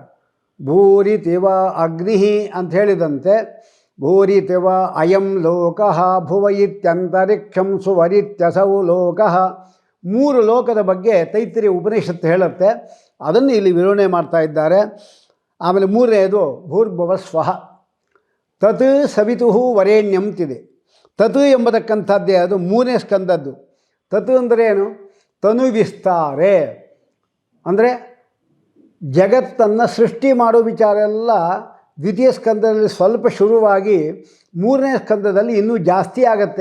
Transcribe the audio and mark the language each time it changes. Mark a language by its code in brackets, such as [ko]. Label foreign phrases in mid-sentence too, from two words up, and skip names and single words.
[sa] ಭೂರಿತಿವ ಅಗ್ನಿ [kn] ಅಂತ ಹೇಳಿದಂತೆ [sa] ಭೂರಿತಿವ ಅಯಂ ಲೋಕಃ ಭುವ ಇತ್ಯಂತರಿಕ್ಷಂ ಸುವರಿತ್ಯಸೌ ಲೋಕಃ. [kn] 3 ಲೋಕದ ಬಗ್ಗೆ ತೈತ್ರಿಯ ಉಪನಿಷತ್ತು ಹೇಳುತ್ತೆ. ಅದನ್ನು ಇಲ್ಲಿ ವಿವರಣೆ ಮಾಡ್ತಾ ಇದ್ದಾರೆ. ಆಮೇಲೆ 3ನೇದು [sa] ಭೂರ್ಭುವ ಸ್ವಃ. ತತ್ ಸವಿತು ವರೇಣ್ಯಂತಿದೆ. [kn] ತತ್ ಎಂಬತಕ್ಕಂಥದ್ದೇ ಅದು 3ನೇ ಸ್ಕಂದದ್ದು. ತತ್ ಅಂದರೆ ಏನು? [sa] ತನು ವಿಸ್ತಾರೆ [kn] ಅಂದರೆ ಜಗತ್ತನ್ನು ಸೃಷ್ಟಿ ಮಾಡೋ ವಿಚಾರ ಎಲ್ಲ ದ್ವಿತೀಯ ಸ್ಕಂದದಲ್ಲಿ ಸ್ವಲ್ಪ ಶುರುವಾಗಿ 3ನೇ ಸ್ಕಂದದಲ್ಲಿ ಇನ್ನೂ ಜಾಸ್ತಿ ಆಗತ್ತೆ.